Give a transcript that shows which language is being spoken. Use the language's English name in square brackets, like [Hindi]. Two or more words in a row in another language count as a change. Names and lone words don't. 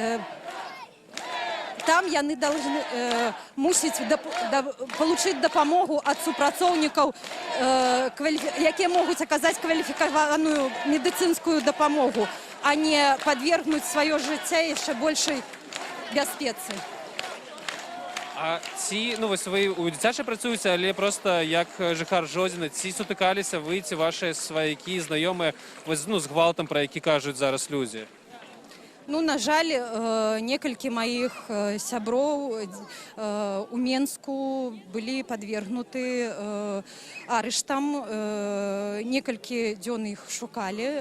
[Belarusian] Там яны должны мусіць получыць дапамогу ад супрацоўнікаў, якія могуць аказаць кваліфікаваную медыцынскую дапамогу, а не падвергнуць сваё жыцця яшчэ большай бяспецы. А ці, вось ви у дзіцячай працюєте, але просто як жыхар Жодзіна, ці сутыкаліся ви, ці ваші сваякі, знаёмыя, з гвалтам, про які кажуть зараз людзі? Ну, на жаль, некалькі маіх сяброў у Менску былі падвергнуты арыштам. Некалькі дзён іх шукалі.